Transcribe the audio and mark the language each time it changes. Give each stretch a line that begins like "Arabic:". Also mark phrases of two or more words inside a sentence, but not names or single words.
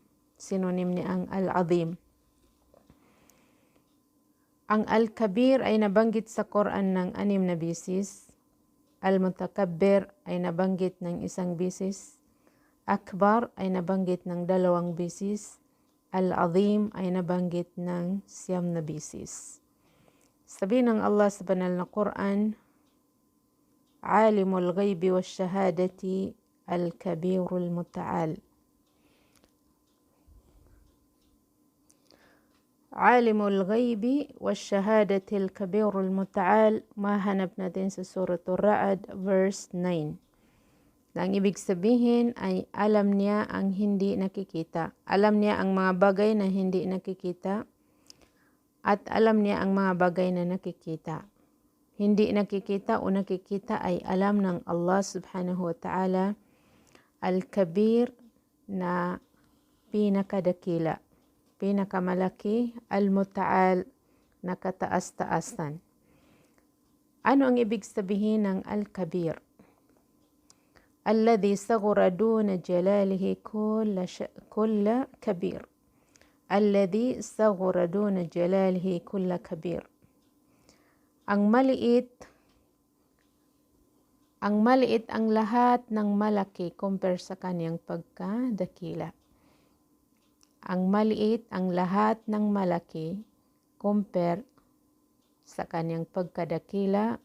Filipino: Sinonim niya ang Al-Azim. Ang Al-Kabir ay nabanggit sa Quran ng 6 na bisis. Al-Mutakabbir ay nabanggit ng 1 bisis. Akbar ay nabanggit ng 2 bisis. Al-Azim ay nabanggit ng 9 na bisis. Sabi ng Allah sa banal na Quran,
Arabic: عالم الغيب والشهادة الكبير المتعال. عالم الغيب والشهادة الكبير المتعال.
Filipino: Mahanap natin sa Suratul Ra'd verse 9. Ang ibig sabihin ay alam niya ang hindi nakikita. Alam niya ang mga bagay na hindi nakikita. At alam niya ang mga bagay na nakikita. Hindi nakikita o nakikita ay alam ng Allah
Arabic: سبحانه وتعالى.
Filipino: Al-Kabir na pinakadakila, pinakamalaki. Al-Muta'al na kataas-taasan. Ano ang ibig sabihin ng Al-Kabir?
Arabic: الذي صغر دون جلاله كل كبير. الذي صغر دون جلاله كل كبير.
Filipino: Ang maliit ang lahat ng malaki compare sa kanyang pagkadakila. Ang maliit ang lahat ng malaki compare sa kanyang pagkadakila.